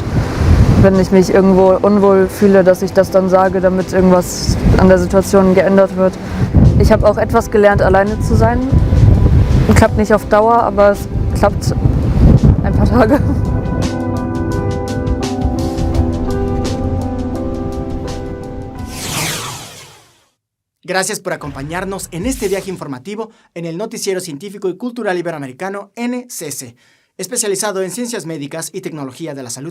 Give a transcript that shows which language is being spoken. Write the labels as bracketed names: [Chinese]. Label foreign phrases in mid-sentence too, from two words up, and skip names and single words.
[German] Wenn ich mich irgendwo unwohl fühle, dass ich das dann sage, damit irgendwas an der Situation geändert wird. Ich habe auch etwas gelernt, alleine zu sein. Klappt nicht auf Dauer, aber es klappt ein paar Tage. [Spanish] Gracias por acompañarnos en este viaje informativo en el Noticiero Científico y Cultural Iberoamericano NCC, especializado en ciencias médicas y tecnología de la salud.